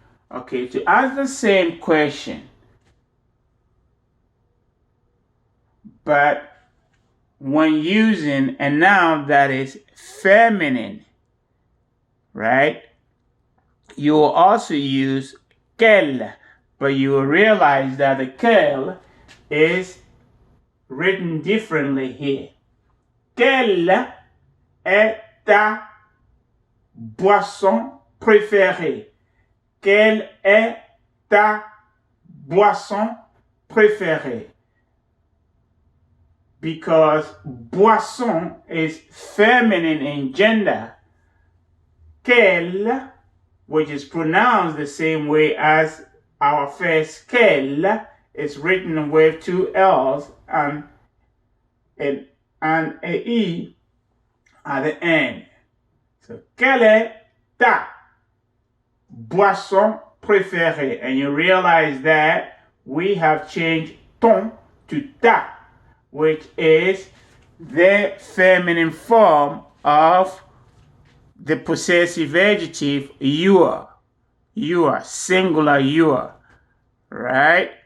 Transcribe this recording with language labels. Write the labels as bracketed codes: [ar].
[en] Okay, to ask the same question, but when using a noun that is feminine, right, you will also use quelle, but you will realize that the quelle is written differently here. [fr] Quelle est ta boisson préférée? Quelle est ta boisson préférée? [en] Because boisson is feminine in gender, quelle, which is pronounced the same way as our first quelle, is written with two L's and a E at the end. [fr] So, quelle est ta boisson préférée? [en] And you realize that we have changed ton to ta, which is the feminine form of the possessive adjective your, singular your, right?